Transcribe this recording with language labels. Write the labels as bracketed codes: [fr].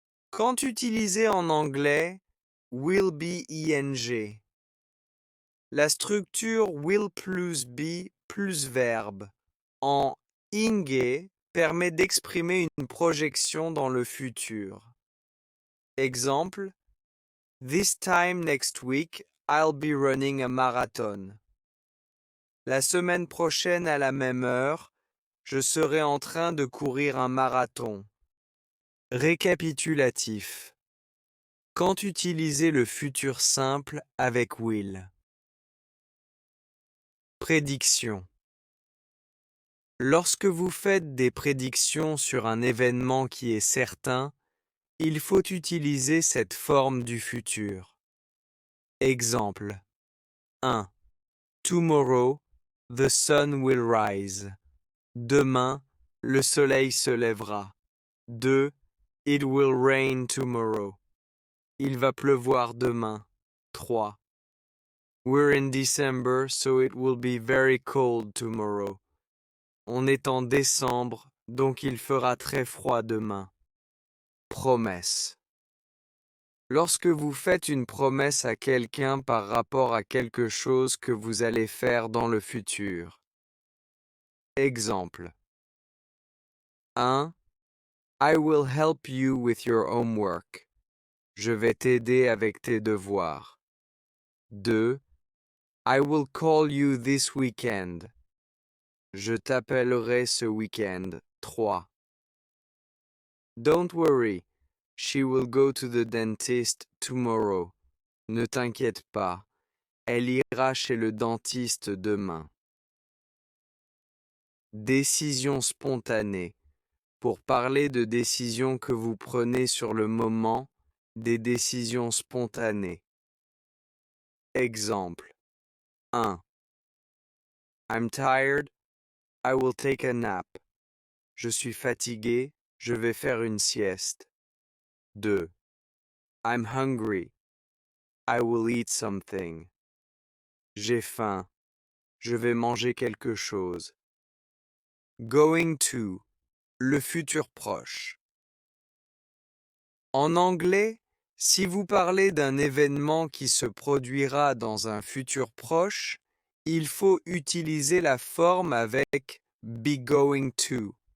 [fr] Quand utilisé en anglais, will be ing. La structure will plus be plus verbe en ing permet d'exprimer une projection dans le futur. [en] Exemple: This time next week, I'll be running a marathon. [fr] La semaine prochaine à la même heure, je serai en train de courir un marathon. Récapitulatif. Quand utiliser le futur simple avec will? Prédiction. Lorsque vous faites des prédictions sur un événement qui est certain, il faut utiliser cette forme du futur. [en] Exemple 1. Tomorrow, the sun will rise. [fr] Demain, le soleil se lèvera. 2. [en] It will rain tomorrow. [fr] Il va pleuvoir demain. [en] 3. We're in December, so it will be very cold tomorrow. [fr] On est en décembre, donc il fera très froid demain. Promesse. Lorsque vous faites une promesse à quelqu'un par rapport à quelque chose que vous allez faire dans le futur. Exemple 1. [en] I will help you with your homework. [fr] Je vais t'aider avec tes devoirs. 2. [en] I will call you this weekend. [fr] Je t'appellerai ce week-end. 3. [en] Don't worry, she will go to the dentist tomorrow. [fr] Ne t'inquiète pas, elle ira chez le dentiste demain. Décision spontanée. Pour parler de décisions que vous prenez sur le moment, des décisions spontanées. Exemple 1. [en] I'm tired, I will take a nap. [fr] Je suis fatigué, je vais faire une sieste. 2. [en] I'm hungry, I will eat something. [fr] J'ai faim, je vais manger quelque chose. Going to, le futur proche. En anglais, si vous parlez d'un événement qui se produira dans un futur proche, il faut utiliser la forme avec be going to.